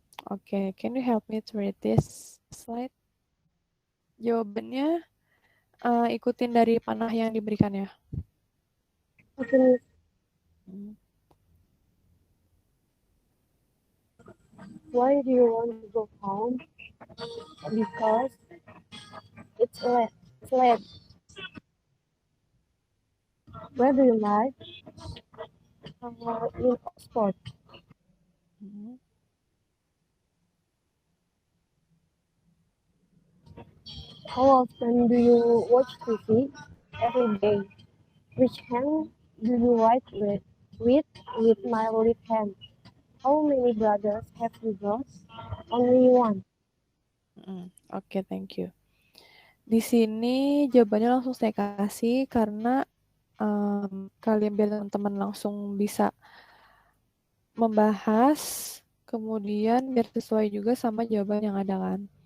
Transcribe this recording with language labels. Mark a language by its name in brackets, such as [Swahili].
[English] Oke, can you help me to read this slide? [Indonesian] Jawabannya ikutin dari panah yang diberikan ya. oke Miss. [English] Why do you want to go home? Because it's late. It's late. Where do you live? In Oxford. Hmm. How often do you watch TV? Every day. Which hand do you write with? With my left hand. How many brothers have you got? Only one. Oke, thank you. [Indonesian] Di sini jawabannya langsung saya kasih karena kalian biar teman-teman langsung bisa membahas, kemudian biar sesuai juga sama jawaban yang ada kan.